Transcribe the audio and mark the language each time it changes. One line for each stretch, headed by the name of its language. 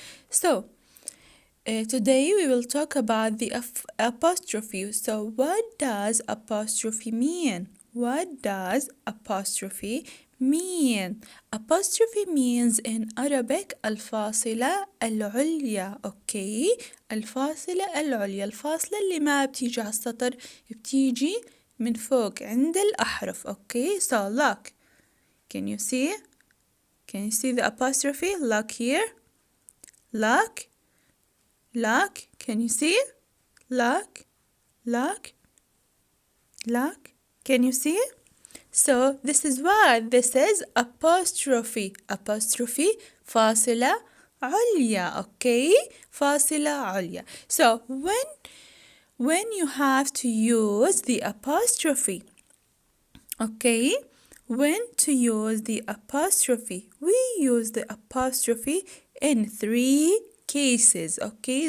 English: So, today we will talk about the apostrophe. So, what does apostrophe mean? What does apostrophe mean? Apostrophe means in Arabic
Arabic: الفاصلة العليا،
English: okay?
Arabic: الفاصلة العليا، الفاصلة اللي ما بتيجي على السطر، بتيجي من فوق عند الأحرف، okay?
English: So, look. Can you see? Can you see the apostrophe? Look here. Look. Look. Can you see? Look. Look. Look. Can you see? So this is what? This is apostrophe.
Arabic: Apostrophe فاصلة عليا. Okay? فاصلة عليا.
English: So when you have to use the apostrophe, okay? When to use the apostrophe? We use the apostrophe in 3 cases, okay?